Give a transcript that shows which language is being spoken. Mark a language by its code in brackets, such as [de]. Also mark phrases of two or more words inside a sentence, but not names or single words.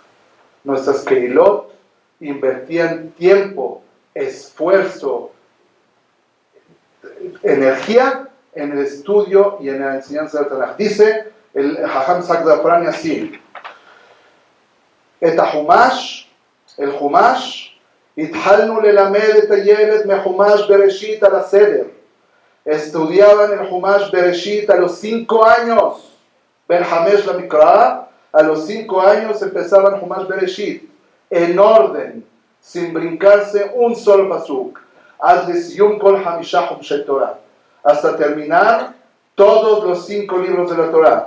[es] Nuestras keilot invertían tiempo, esfuerzo, energía en el estudio y en la enseñanza del Tanaj. Dice el Jajam Tzhak Za'afrani así: el Humash, [he] התחלנו ללמד את הילד מחומש בראשית על הסדר. [es] estudiaban el Humash Bereshit a los 5 años. [he] בן חמש למקרא, [es] a los 5 años empezaban Humash Bereshit, en orden, sin brincarse un solo pasuk. [he] עד יום כל חמישה חומשי תורה, [es] hasta terminar todos los 5 libros de la Torah.